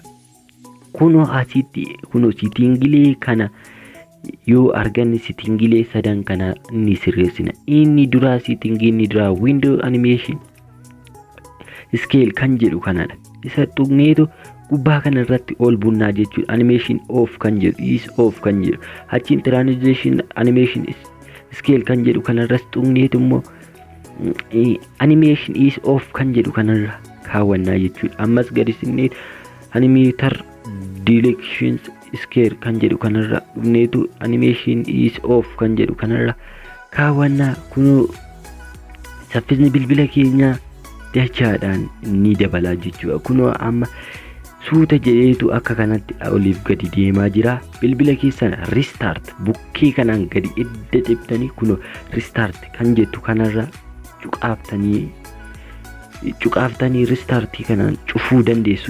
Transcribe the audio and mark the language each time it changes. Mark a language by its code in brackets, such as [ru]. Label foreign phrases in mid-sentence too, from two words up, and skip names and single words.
[om] Kunoo asitti kunoo siitingilee kana yoo arganne siitingilee sadan kana ni sirreessina. Inni duraa siitingii inni duraa [en] window animation scale [om] kan jedhu kanadha. Isa tuqneetu gubbaa kanarratti ol bunnaa jechuudha. [en] Animation off [om] kan jedhu [en] is off [om] kan jedhu achiin [en] transition animation scale [om] kan jedhu kanarras tuqneetu immoo [en] animation is off [om] kan jedhu kanarra kaawwannaa jechuudha. Ammas gadi sinneet [en] animator directions scale [om] kan jedhu kanarra dhufneetu [en] animation is off [om] kan jedhu kanarra kaawwannaa. Kunoo saffisni bilbila keenyaa dachaadhaan ni dabalaa jechuudha. Kunoo amma suuta jedheetu akka kanatti oliif gadi deemaa jira. Bilbila keessan restart bukkee kanaan gadi edda cibtanii kunoo restart kan jettu kanarra cuqaaftanii restartii kanaan cufuu dandeessu.